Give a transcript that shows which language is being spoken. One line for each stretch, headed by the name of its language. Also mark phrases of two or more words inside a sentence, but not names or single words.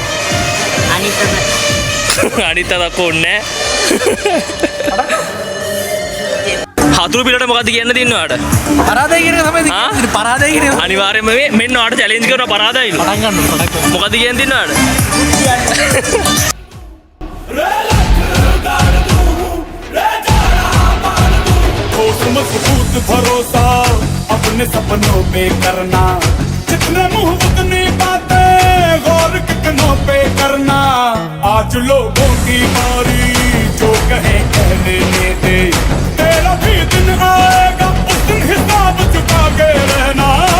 Sinhala: අනිත් අතක් ඕනේ හතුරු පිටට මොකද්ද කියන්න තියන්නේ ඔයාලට? පරාදයි කියන එක තමයි කියන්නේ. පරාදයි කියන එක. අනිවාර්යයෙන්ම මෙන්න ඔයාලට චැලෙන්ජ් කරනවා පරාදයි. පටන් ගන්න. මොකද්ද කියන්න තියන්නේ ඔයාලට?
Hindi: मजबूत भरोसा अपने सपनों पे करना जितने मुंह उतनी बातें गौर कितनों पे करना आज लोगों की बारी जो कहे कहने दे तेरा भी दिन आएगा उस दिन हिसाब चुका के रहना